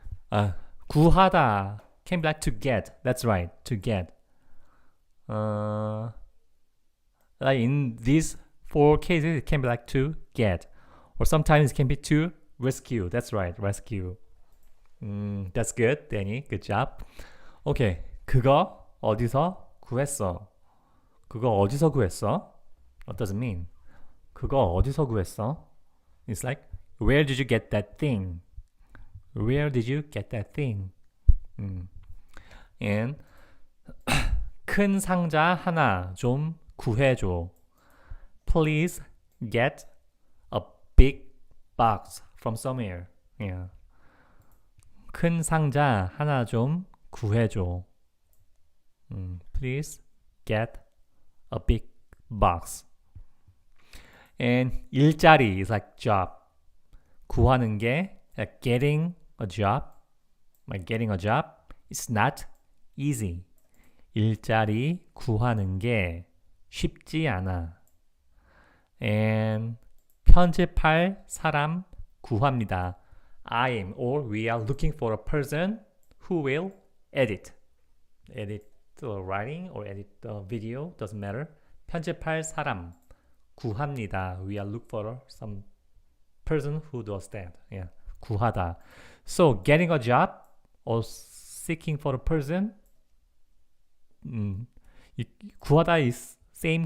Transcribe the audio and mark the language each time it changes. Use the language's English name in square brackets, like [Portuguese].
[English] 구하다 can be like to get. That's right, to get. Like in these 4 cases, it can be like to get, or sometimes it can be to rescue. That's right, rescue. That's good, Danny. Good job. [Korean] Okay, 그거 어디서 구했어? 그거 어디서 구했어? [English] What does it mean? [Korean] 그거 어디서 구했어? [English] It's like, where did you get that thing? Where did you get that thing? [Korean] And 큰 상자 하나 좀 구해줘. [English] Please get a big box from somewhere. [Korean] Yeah. 큰 상자 하나 좀 구해줘. [English] Please get a big box. And 일자리 is like job. 구하는 게 like getting a job. Like getting a job is not easy. [Korean] 일자리 구하는 게 쉽지 않아. And 편집할 사람 구합니다. [English] I am or we are looking for a person who will edit the writing or edit the video, doesn't matter. [Korean] 편집할 사람 구합니다. [English] We are looking for some person who does that. Yeah, 구하다. So getting a job or seeking for a person, 구하다 is same.